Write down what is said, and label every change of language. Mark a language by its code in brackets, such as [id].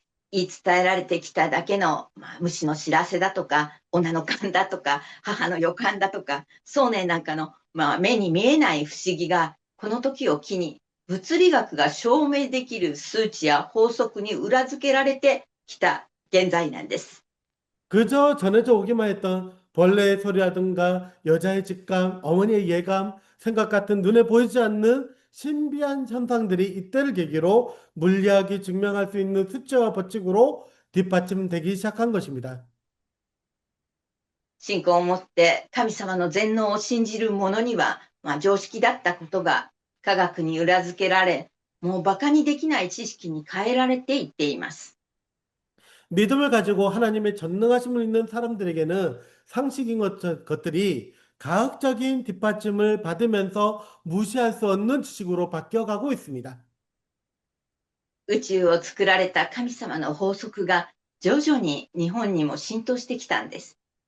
[ja] 言い伝えられてきただけの、虫の知らせだとか、女の勘だとか、母の予感だとか、想念なんかの、目に見えない不思議が、この時を機に物理学が証明できる数値や法則に裏付けられてきた現在なんです。 [ko] 그저 전해져 오기만 했던 벌레의 소리라든가 여자의 직감, 어머니의 예감, 생각 같은 눈에 보이지 않는 신비한 현상들이 이때를 계기로 물리학이 증명할 수 있는 수치와 법칙으로 뒷받침되기 시작한 것입니다. [ja] 信仰を持って神様の全能を信じる者には、常識だったことが科学に裏付けられ、もう馬鹿にできない知識に変えられていっています。 [ko] 믿음을 가지고 하나님의 전능하심을 믿는 사람들에게는 상식인 것들이 과학적인 뒷받침을 받으면서 무시할 수 없는 지식으로 바뀌어가고 있습니다. [ja] 宇宙を作られた神様の法則が徐々に日本にも浸透してきたんです。